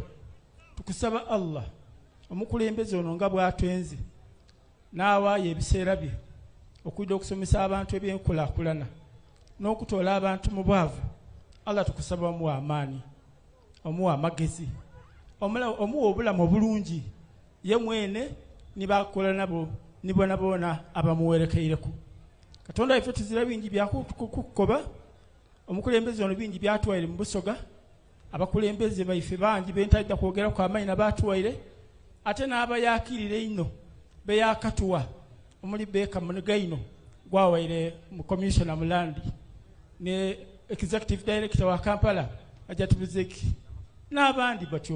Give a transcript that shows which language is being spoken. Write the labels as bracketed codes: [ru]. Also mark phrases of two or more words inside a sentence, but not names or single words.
[xog] Tukusaba Allah omukulembeze ono nga bw'atwenze n'awaayo ebiseera bye okujja okusomesa abantu ebyenkulaakulana n'okutoola abantu mu bwavu. Allah tukusaba omuwa amaani, omuwa amagezi, omuwa obulamu obulungi ye mwene nibakola nabo ni boona abamuwerekeireko. Katonda waife tuzira bingi byakukoba. Omukulembeze ono bingi byatwaire mu Busoga. Abakulembeze baife bangi bentajja kwogera ku amaanyi nabatwaire ate n'abayakirire ino beyakatuwa omuli Beka Munegaino gwawaire mu commissioner mu land ne [en] executive director [xog] wa Kampala Ajatubuzeki n'abandi batyo.